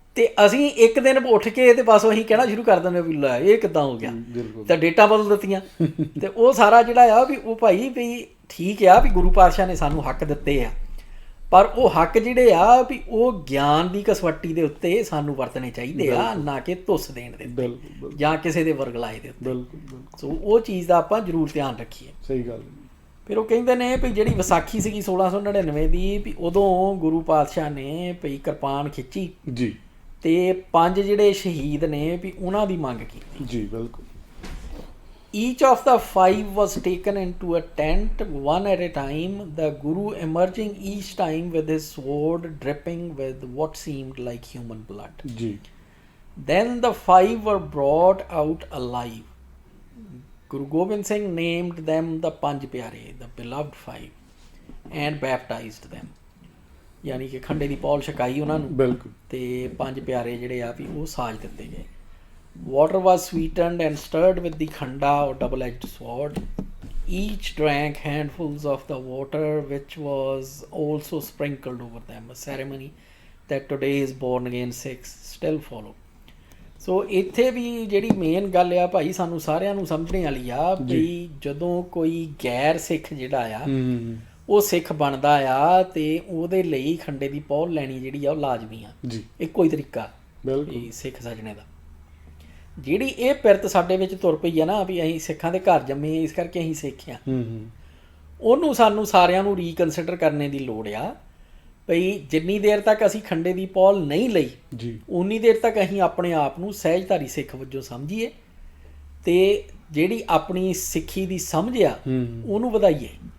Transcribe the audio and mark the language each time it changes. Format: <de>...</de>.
<pa>ਤੇ ਅਸੀਂ ਇੱਕ ਦਿਨ ਉੱਠ ਕੇ ਤੇ ਬਸ ਅਸੀਂ ਕਹਿਣਾ ਸ਼ੁਰੂ ਕਰ ਦਿੰਦੇ ਵੀ ਲੈ ਇਹ ਕਿੱਦਾਂ ਹੋ ਗਿਆ ਤਾਂ ਡੇਟਾ ਬਦਲ ਦਿੱਤੀਆਂ ਤੇ ਉਹ ਸਾਰਾ ਜਿਹੜਾ ਆ ਵੀ ਉਹ ਭਾਈ ਵੀ ਠੀਕ ਆ ਵੀ ਗੁਰੂ ਪਾਤਸ਼ਾਹ ਨੇ ਸਾਨੂੰ ਹੱਕ ਦਿੱਤੇ ਆ ਪਰ ਉਹ ਹੱਕ ਜਿਹੜੇ ਆ ਵੀ ਉਹ ਗਿਆਨ ਦੀ ਕਸਵੱਟੀ ਦੇ ਉੱਤੇ ਸਾਨੂੰ ਵਰਤਣੇ ਚਾਹੀਦੇ ਆ ਨਾ ਕਿ ਧੁੱਸ ਦੇਣ ਦੇ ਉੱਤੇ ਜਾਂ ਕਿਸੇ ਦੇ ਵਰਗਲਾਏ ਦੇ ਉੱਤੇ। ਸੋ ਉਹ ਚੀਜ਼ ਦਾ ਆਪਾਂ ਜ਼ਰੂਰ ਧਿਆਨ ਰੱਖੀਏ। ਸਹੀ ਗੱਲ। ਫਿਰ ਉਹ ਕਹਿੰਦੇ ਨੇ ਵੀ ਜਿਹੜੀ ਵਿਸਾਖੀ ਸੀਗੀ 1699 ਦੀ ਵੀ ਉਦੋਂ ਗੁਰੂ ਪਾਤਸ਼ਾਹ ਨੇ ਭਈ ਕਿਰਪਾਨ ਖਿੱਚੀ ਜੀ ਤੇ 5 ਜਿਹੜੇ ਸ਼ਹੀਦ ਨੇ ਵੀ ਉਹਨਾਂ ਦੀ ਮੰਗ ਕੀਤੀ ਜੀ। ਬਿਲਕੁਲ।</pa> <en>Each of the 5 was taken into a tent, one at a time, the Guru emerging each time with his sword dripping with what seemed like human blood. Ji. Then the 5 were brought out alive. Guru Gobind Singh named them the Panj Pyare, the beloved 5, and baptized them.</en> <pa>ਯਾਨੀ ਕਿ ਖੰਡੇ ਦੀ ਪੌਲ ਛਕਾਈ ਉਹਨਾਂ ਨੂੰ। ਬਿਲਕੁਲ। ਤੇ 5 ਪਿਆਰੇ ਜਿਹੜੇ ਆ ਵੀ ਉਹ ਸਾਜ ਦਿੱਤੇ ਗਏ।</pa> <en>Water was sweetened and stirred with the khanda or double-edged sword. Each drank handfuls of the water which was also sprinkled over them, a ceremony that today's born again Sikhs still follow.</en> <pa>ਸੋ ਇੱਥੇ ਵੀ ਜਿਹੜੀ main ਗੱਲ ਆ ਭਾਈ ਸਾਨੂੰ ਸਾਰਿਆਂ ਨੂੰ ਸਮਝਣੇ ਵਾਲੀ ਆ ਵੀ ਜਦੋਂ ਕੋਈ ਗੈਰ ਸਿੱਖ ਜਿਹੜਾ ਆ ਉਹ ਸਿੱਖ ਬਣਦਾ ਆ ਤੇ ਉਹਦੇ ਲਈ ਖੰਡੇ ਦੀ ਪੌਲ ਲੈਣੀ ਜਿਹੜੀ ਆ ਉਹ ਲਾਜ਼ਮੀ ਆ ਜੀ। ਇੱਕੋ ਹੀ ਤਰੀਕਾ ਸਿੱਖ ਸੱਜਣੇ ਦਾ। ਜਿਹੜੀ ਇਹ ਪਿਰਤ ਸਾਡੇ ਵਿੱਚ ਤੁਰ ਪਈ ਆ ਨਾ ਵੀ ਅਸੀਂ ਸਿੱਖਾਂ ਦੇ ਘਰ ਜੰਮੇ ਇਸ ਕਰਕੇ ਅਸੀਂ ਸਿੱਖ ਆ ਉਹਨੂੰ ਸਾਨੂੰ ਸਾਰਿਆਂ ਨੂੰ ਰੀਕਨਸੀਡਰ ਕਰਨੇ ਦੀ ਲੋੜ ਆ ਭਈ ਜਿੰਨੀ ਦੇਰ ਤੱਕ ਅਸੀਂ ਖੰਡੇ ਦੀ ਪੌਲ ਨਹੀਂ ਲਈ ਜੀ ਉਨੀ ਦੇਰ ਤੱਕ ਅਸੀਂ ਆਪਣੇ ਆਪ ਨੂੰ ਸਹਿਜਧਾਰੀ ਸਿੱਖ ਵਜੋਂ ਸਮਝੀਏ ਤੇ ਜਿਹੜੀ ਆਪਣੀ ਸਿੱਖੀ ਦੀ ਸਮਝ ਆ ਉਹਨੂੰ ਵਧਾਈਏ</pa>